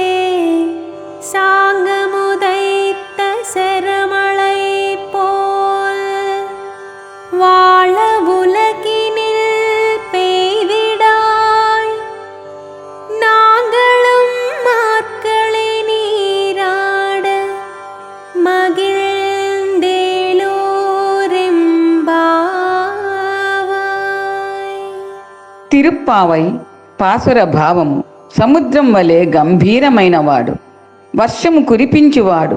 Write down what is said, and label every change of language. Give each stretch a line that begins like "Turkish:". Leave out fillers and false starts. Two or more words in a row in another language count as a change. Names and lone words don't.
Tamil: சாங்கமுதைத்த செருமழை போல் வாழ உலகினில் பெய்திடாய் நாங்களும் மாக்களை நீராட మగిల్దేలోరెంబావాయ్.
Telugu: తిరుప్పావై పాసుర భావము. సముద్రం వలె గంభీరమైనవాడు, వర్షము కురిపించువాడు.